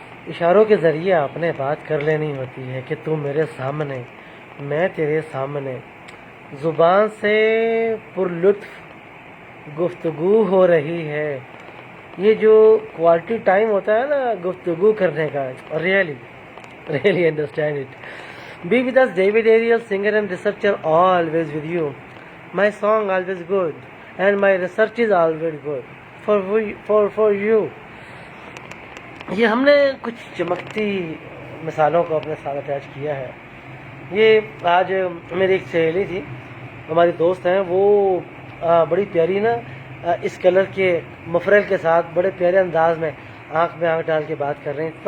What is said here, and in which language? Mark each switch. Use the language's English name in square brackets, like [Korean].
[Urdu] اشاروں کے ذریعے آپ نے بات کر لینی ہوتی ہے کہ تم میرے سامنے میں تیرے سامنے، زبان سے پر لطف گفتگو ہو رہی ہے. یہ جو کوالٹی ٹائم ہوتا ہے نا گفتگو کرنے کا، [English] really understand it. Be with us, David Ariel, singer and researcher, always with you. My song always good, and my research is always good for you. [Urdu] یہ ہم نے کچھ چمکتی مثالوں کو اپنے ساتھ اٹیچ کیا ہے. یہ آج میری ایک سہیلی تھی، ہماری دوست ہیں، وہ بڑی پیاری نا اس کلر کے مفرل کے ساتھ بڑے پیارے انداز میں آنکھ ڈال کے بات کر رہی ہیں.